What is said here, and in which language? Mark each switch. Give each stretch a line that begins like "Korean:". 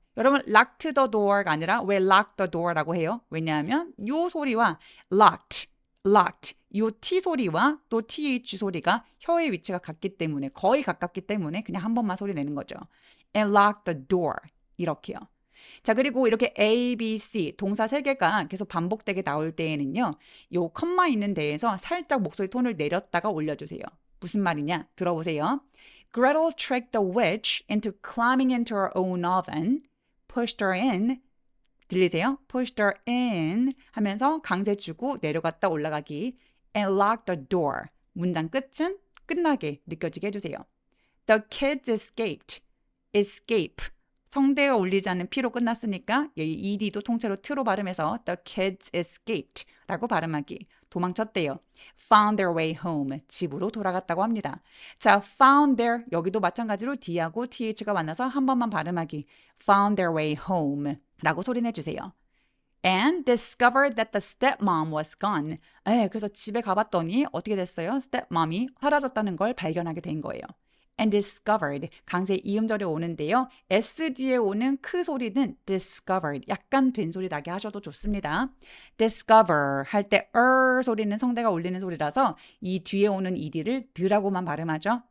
Korean: 여러분 locked the door가 아니라 왜 lock the door라고 해요? 왜냐하면 요 소리와 locked 요 t 소리와 또 th 소리가 혀의 위치가 같기 때문에 거의 가깝기 때문에 그냥 한 번만 소리 내는 거죠.
English: and lock the door 이렇게요.
Korean: 자, 그리고 이렇게 A, B, C 동사 3개가 계속 반복되게 나올 때에는요. 요 컴마 있는 데에서 살짝 목소리 톤을 내렸다가 올려주세요. 무슨 말이냐? 들어보세요.
English: Gretel tricked the witch into climbing into her own oven, pushed her in.
Korean: 들리세요? pushed her in 하면서 강세 주고 내려갔다 올라가기.
English: and locked the door.
Korean: 문장 끝은 끝나게 느껴지게 해주세요.
English: The kids escaped. escape.
Korean: 성대가 울리지 않는 P로 끝났으니까 여기 ED도 통째로 T로 발음해서
English: the kids escaped
Korean: 라고 발음하기. 도망쳤대요.
English: found their way home.
Korean: 집으로 돌아갔다고 합니다. 자, found their 여기도 마찬가지로 D하고 TH가 만나서 한 번만 발음하기.
English: found their way home
Korean: 라고 소리내주세요.
English: and discovered that the stepmom was gone.
Korean: 그래서 집에 가봤더니 어떻게 됐어요? stepmom이 사라졌다는 걸 발견하게 된 거예요. and discovered 강세 이음절에 오는데요. S 뒤에 오는 크 소리는 discovered 약간 된 소리 나게 하셔도 좋습니다. discover 할 때 소리는 성대가 울리는 소리라서 이 뒤에 오는 ed를 드라고만 발음하죠.